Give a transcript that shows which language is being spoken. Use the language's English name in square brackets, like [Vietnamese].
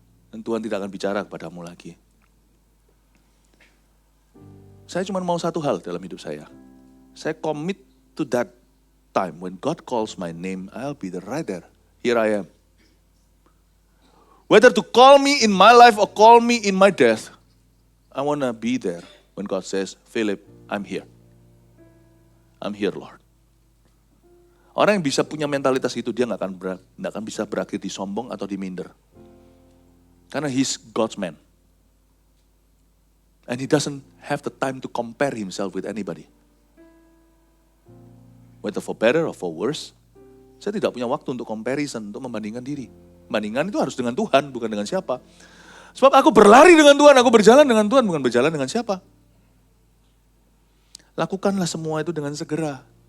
[Indonesian] Dan Tuhan tidak akan bicara kepadamu lagi. Saya cuma mau satu hal dalam hidup saya. [English] Saya commit to that time. When God calls my name, I'll be right there. Here I am. Whether to call me in my life or call me in my death, I want to be there when God says, Philip, I'm here. I'm here, Lord. [Indonesian] Orang yang bisa punya mentalitas itu, dia nggak akan bisa berakhir di sombong atau di minder. [English] Karena he's God's man. And he doesn't have the time to compare himself with anybody. Whether for better or for worse, [Indonesian] saya tidak punya waktu untuk comparison, untuk membandingkan diri. Bandingan itu harus dengan Tuhan, bukan dengan siapa. Sebab aku berlari dengan Tuhan, aku berjalan dengan Tuhan, bukan berjalan dengan siapa. Lakukanlah semua itu dengan segera.